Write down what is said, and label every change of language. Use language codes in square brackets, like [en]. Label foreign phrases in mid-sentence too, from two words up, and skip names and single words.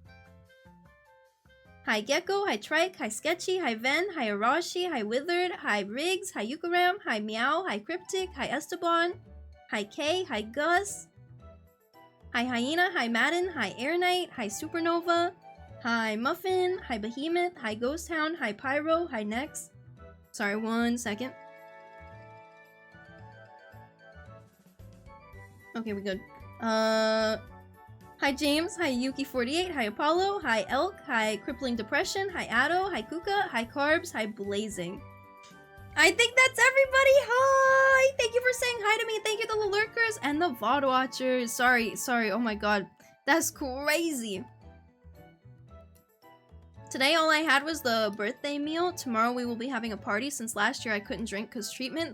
[en] hi Gecko, hi Trike, hi Sketchy, hi Ven, hi Arashi, hi Withered, hi Riggs, hi Yukaram, hi Meow, hi Cryptic, hi Esteban, hi Kay, hi Gus, hi Hyena, hi Madden, hi Air Knight, hi Supernova, hi Muffin, hi Behemoth, hi Ghost Hound, hi Pyro, hi Nex. Sorry, 1 second. Okay, we good. Hi Hi James, hi Yuki48, hi Apollo, hi Elk, hi Crippling Depression, hi Addo, hi Kuka, hi Carbs, hi Blazing. I think that's everybody. Hi! Thank you for saying hi to me. Thank you to the lurkers and the VOD watchers. Sorry. Oh my god. That's crazy. Today all I had was the birthday meal. Tomorrow we will be having a party since last year I couldn't drink because treatment.